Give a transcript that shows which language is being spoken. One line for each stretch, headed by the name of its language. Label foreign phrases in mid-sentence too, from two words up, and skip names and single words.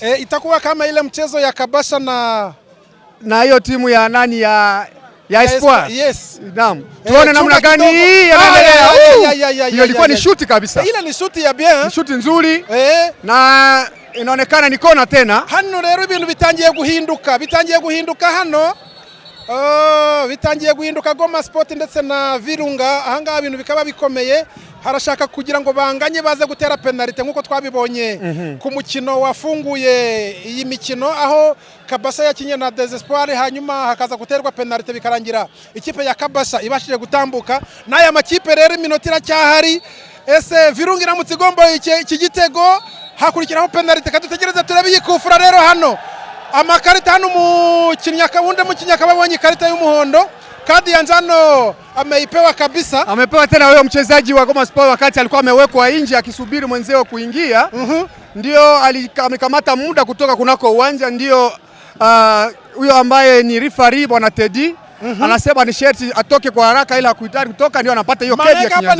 Swahili: Itakuwa kama ile mchezo ya Kabasha na hiyo timu ya nani ya Espoir. Yes. Naam. Tuone namna gani hii inaendelea. Hiyo ilikuwa ni shuti kabisa. Ile ni shuti ya bien. Ni shuti nzuri. Na inaonekana ni kona tena.
Kinyarwanda: Hano rero ibintu bitangiye guhinduka hano. Bitangiye guhinduka Goma Sport ndetse na Virunga. Ahangaha ibintu bikaba bikomeye. Harashaka kugira ngo banganye baze gutera penalty nkuko twabibonye ku mukino wafunguye iyi mikino, aho Kabasha yakinye na Desespoir, hanyuma hakaza guterwa penalty bikarangira ikipe ya Kabasha ibashije gutambuka. N'aya makipe rero iminota iracyahari. Ese Virunga iramutse igombo iki gitego hakurikiraho penalty, kadutegereza turabiyikufura rero hano. Amakarita hano umukinnyi akabonye ikarita y'umuhondo.
Swahili: Kadi ya njano ameipewa kabisa. Amepewa tena huyo mchezaji wa Goma Sport wakati alikuwa amewekwa nje akisubiri mwenzeo kuingia. Ndio amekamata muda kutoka kunako uwanja, ndio huyo ambaye ni referee bwana Teddy anasema ni sharti atoke kwa haraka, ila kuitari kutoka ndio anapata hiyo kadi ya kinjano.